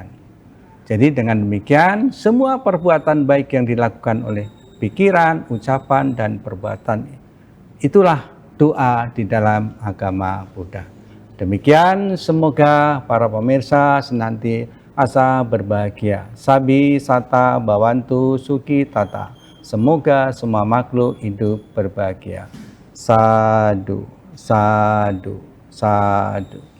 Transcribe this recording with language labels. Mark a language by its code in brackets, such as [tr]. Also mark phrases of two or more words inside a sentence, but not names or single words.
[id] Jadi dengan demikian, semua perbuatan baik yang dilakukan oleh pikiran, ucapan, dan perbuatan itulah doa di dalam agama Buddha. Demikian, semoga para pemirsa senantiasa berbahagia. [pi] Sabi sata bawantu suki tata. [id] Semoga semua makhluk hidup berbahagia. [pi] Sadu, sadu, sadu.